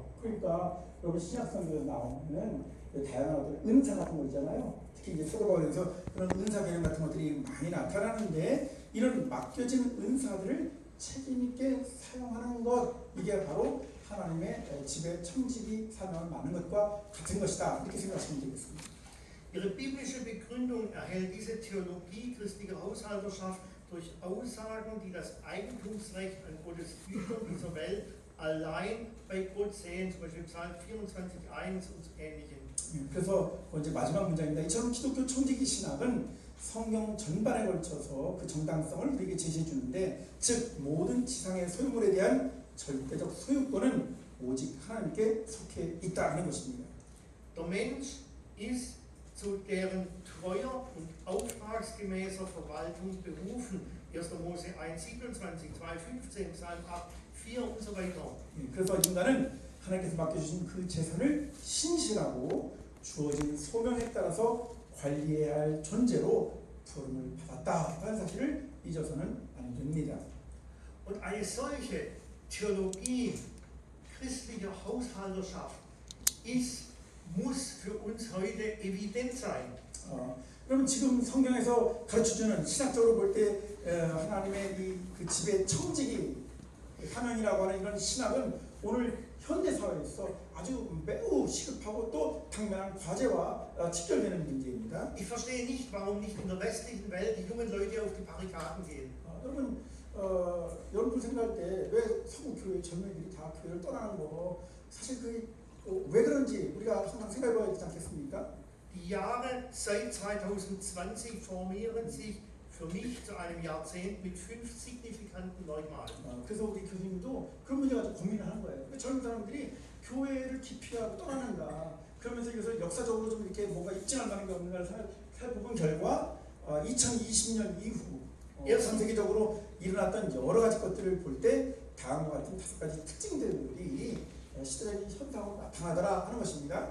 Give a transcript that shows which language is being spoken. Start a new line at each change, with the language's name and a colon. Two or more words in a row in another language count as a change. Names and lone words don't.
Korean: 그러니까 여러분 신약성경에 나오는 다양한 어떤 은사 같은 거 있잖아요. 특히 이제 사도바울에서 그런 은사 개념 같은 것들이 많이 나타나는데 이런 맡겨진 은사들을 책임 있게 사용하는 것 이게 바로 하나님의 집에 청지기 사명을 맡는 것과 같은 것이다. 이렇게 생각하시면 되겠습니다.
German: Ihre biblische Begründung erhält diese Theologie christlicher Haushalterschaft durch Aussagen, die das Eigentumsrecht an Gottes Gütern dieser Welt allein bei Gott sehen, zum Beispiel Psalm 24,1 und ähnlichem.
Korean: 그래서 이제 마지막 문장입니다. 이처럼 기독교 청지기 신학은 성경 전반에 걸쳐서 그 정당성을 우리에게 제시해 주는데, 즉 모든 지상의 소유물에 대한 절대적 소유권은 오직 하나님께 속해 있다는 것입니다.
German: Der Mensch ist zu deren treuer und auftragsgemäßer Verwaltung berufen. 1. Mose 1,27, 2,15, Psalm 8, 4 und so weiter.
Korean: 그래서 인간은 하나님께서 맡겨주신 그 재산을 신실하고 주어진 소명에 따라서 관리해야 할 존재로 부름을 받았다 하는 사실을 잊어서는 안 됩니다.
German: Und eine solche Theologie christlicher Haushalterschaft muss für uns heute evident sein.
Korean: 그럼 지금 성경에서 가르쳐주는 신학적으로 볼 때 하나님의 그 집의 청지기 사명이라고 하는 이런 신학은 오늘 현대 사회에서 아주 매우 시급하고 또 당면한 과제와 직결되는 문제입니다.
German: Ich verstehe nicht, warum nicht in der westlichen Welt die jungen Leute auf die Barrikaden gehen.
Korean: 여러분 여러분 생각할 때 왜 서구 교회 젊은이들이 다 교회를 떠나는 거 사실 그게 왜 그런지 우리가 항상 생각해봐야 되지 않겠습니까?
German: Die Jahre seit 2020 formieren sich für mich zu einem Jahrzehnt mit 5 signifikanten Merkmalen.
Korean: 그래서 우리 교수님도 그런 문제 가지고 고민을 하는 거예요. 젊은 사람들이 교회를 기피하고 떠나는가, 그러면서 이것을 역사적으로 좀 이렇게 뭔가 입증한다는 게 없는가를 살펴본 결과 2020년 이후 전 세계적으로 일어났던 여러 가지 것들을 볼 때 다음과 같은 5가지 특징들이 시대적인 현상으로 나타나더라 하는 것입니다.